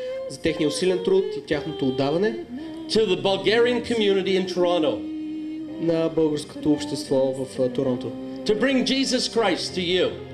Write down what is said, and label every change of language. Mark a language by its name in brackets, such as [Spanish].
[Bulgarian] за техния усилен труд и тяхното отдаване [English] to the Bulgarian community in Toronto [Bulgarian] на българското общество в Торонто. [English] to bring Jesus Christ to you.